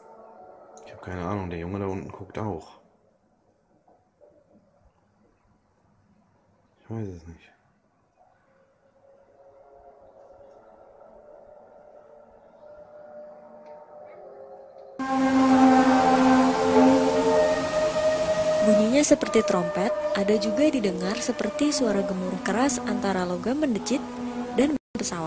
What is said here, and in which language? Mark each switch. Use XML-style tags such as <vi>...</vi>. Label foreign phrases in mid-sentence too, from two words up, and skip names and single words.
<de>Ich habe keine Ahnung, der Junge da unten guckt auch. Ich weiß es nicht.</de> <id>Bunyinya seperti trompet, ada juga didengar seperti suara gemuruh keras antara logam mendecit dan pesawat.</id>